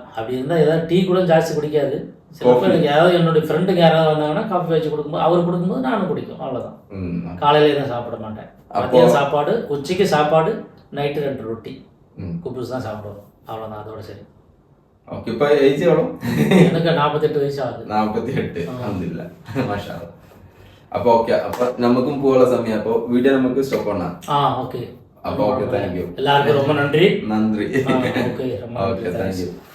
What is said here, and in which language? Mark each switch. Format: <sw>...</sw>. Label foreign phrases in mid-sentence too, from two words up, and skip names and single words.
<ta>அப்படி இருந்தால் ஏதாவது டீ கூட ஜாஸ்தி குடிக்காது. சில பேருக்கு யாராவது என்னுடைய ஃப்ரெண்டுக்கு யாராவது வந்தாங்கன்னா காஃபி வச்சு கொடுக்கும்போது அவர் கொடுக்கும்போது நானும் குடிக்கும். அவ்வளோதான். காலையில தான் சாப்பிட மாட்டேன். மதியம் சாப்பாடு, உச்சைக்கு சாப்பாடு, நைட்டு 2 ரொட்டி குப்பூஸ் தான் சாப்பிடுவோம். அவ்வளோதான், அதோட சரி. ஓகே. இப்போ ஏஜ் எவ்வளோ? எனக்கு 48 வயசு ஆகுது. 48.</ta> <ar>الحمد لله، ما شاء الله.</ar> <ml>അപ്പോൾ ഓക്കെ, അപ്പോൾ നമുക്കും പോകാനുള്ള സമയം. അപ്പോൾ വീഡിയോ നമുക്ക് സ്റ്റോപ്പ് பண்ணலாம்.</ml> <ta>ஓகே.</ta> <ml>അപ്പോൾ ഓക്കെ,</ml> <en>thank you.</en> <ta>எல்லாருக்கும் ரொம்ப நன்றி. நன்றி. ஓகே, ஓகே,</ta> <en>thank you.</en>